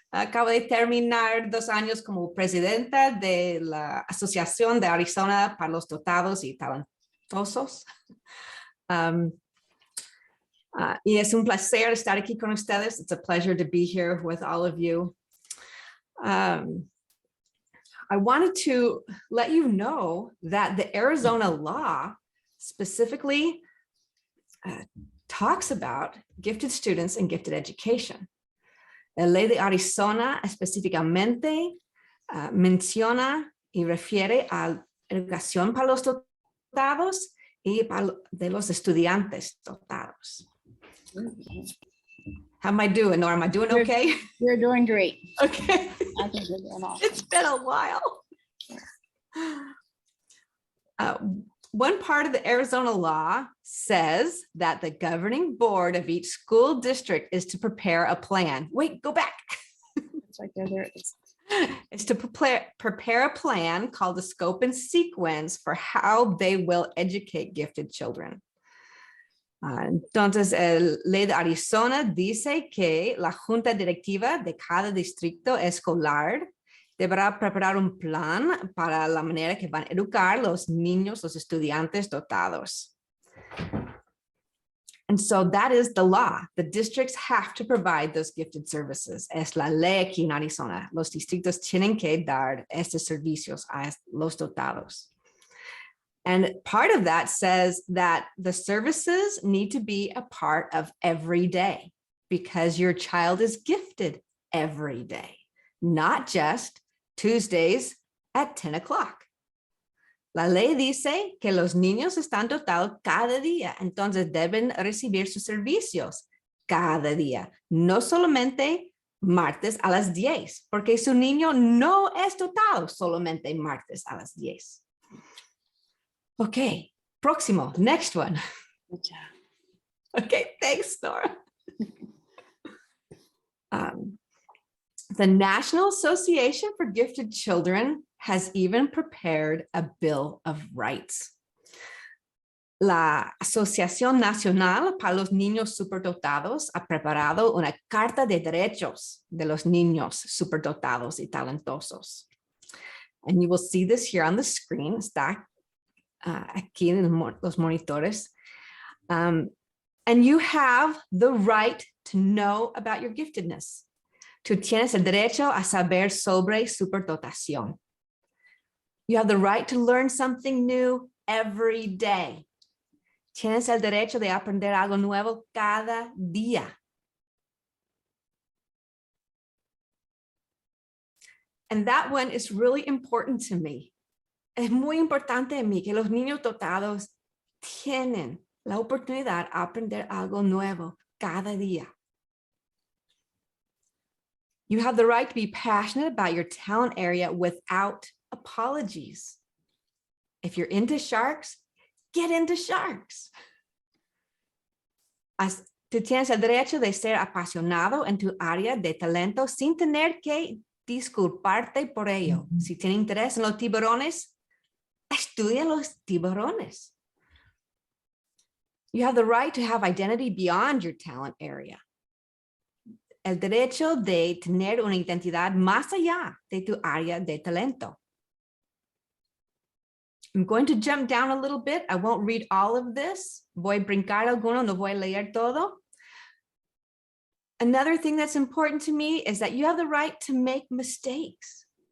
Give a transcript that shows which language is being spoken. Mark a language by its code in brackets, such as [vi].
[es] Acabo de terminar 2 años como presidenta de la Asociación de Arizona para los Dotados y Talentosos. Y es un placer estar aquí con ustedes. [en] It's a pleasure to be here with all of you. I wanted to let you know that the Arizona law specifically talks about gifted students and gifted education. [es] La ley de Arizona específicamente menciona y refiere a la educación para los dotados y de los estudiantes dotados. [en] How am I doing, Nora? Am I doing okay? You're doing great. Okay. I think you're doing awesome. It's been a while. One part of the Arizona law says that the governing board of each school district is to prepare a plan. Wait, go back. It's right there. There it is. It's to prepare a plan called the scope and sequence for how they will educate gifted children. [es] Entonces, la ley de Arizona dice que la junta directiva de cada distrito escolar deberá preparar un plan para la manera que van a educar los niños, los estudiantes dotados. [en] And so that is the law. The districts have to provide those gifted services. [es] Es la ley aquí en Arizona. Los distritos tienen que dar estos servicios a los dotados. [en] And part of that says that the services need to be a part of every day because your child is gifted every day, not just Tuesdays at 10 o'clock. [es] La ley dice que los niños están dotados cada día, entonces deben recibir sus servicios cada día, no solamente martes a las 10, porque su niño no es dotado solamente martes a las 10. Ok, próximo, [en] next one. [es] Mucha. [en] Okay, thanks, Nora. The National Association for Gifted Children has even prepared a Bill of Rights. [es] La Asociación Nacional para los Niños Superdotados ha preparado una Carta de Derechos de los Niños Superdotados y Talentosos. [en] And you will see this here on the screen. [es] Está aquí en los monitores. [en] And you have the right to know about your giftedness. [es] Tú tienes el derecho a saber sobre superdotación. [en] You have the right to learn something new every day. [es] Tienes el derecho de aprender algo nuevo cada día. [en] And that one is really important to me. [es] Es muy importante en mí que los niños dotados tienen la oportunidad de aprender algo nuevo cada día. [en] You have the right to be passionate about your talent area without apologies. If you're into sharks, get into sharks. [es] Tú tienes el derecho de ser apasionado en tu área de talento sin tener que disculparte por ello. Si tienes interés en los tiburones, estudia los tiburones. [en] You have the right to have identity beyond your talent area. [es] El derecho de tener una identidad más allá de tu área de talento. [en] I'm going to jump down a little bit. I won't read all of this. [es] Voy a brincar alguno, no voy a leer todo. [en] Another thing that's important to me is that you have the right to make mistakes.